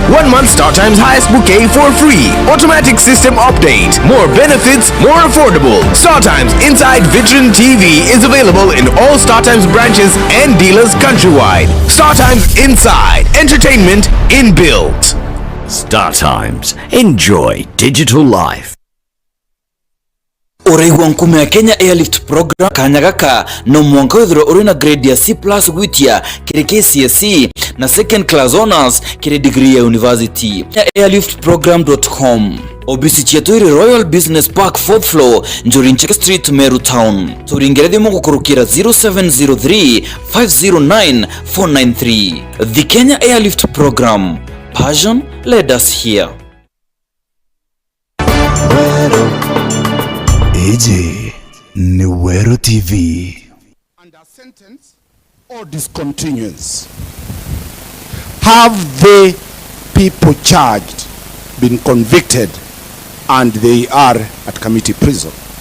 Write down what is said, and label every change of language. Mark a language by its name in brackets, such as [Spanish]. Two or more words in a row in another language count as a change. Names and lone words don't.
[English] 1 month StarTimes highest bouquet for free. Automatic system update. More benefits, more affordable. StarTimes Inside Vitron TV is available in all StarTimes branches and dealers countrywide. StarTimes Inside. Entertainment inbuilt. StarTimes. Enjoy digital life. [Meru] Oreigwa nkume ya Kenya Airlift Program kanyagaka no mwanka withro orina grade ya C+ gwitia kire KCSE na [English] second class honors [Meru] kire degree ya university. Airliftprogram.com. Obisi chiaturi Royal Business Park 4th floor Njorincheke Street, Meru Town. Turingeredi moko kurukira 0703 509 493. [English] The Kenya Airlift Program. Passion led us here. NYAMIRA TV. Under sentence or discontinuance, have the people charged been convicted and they are at committee prison?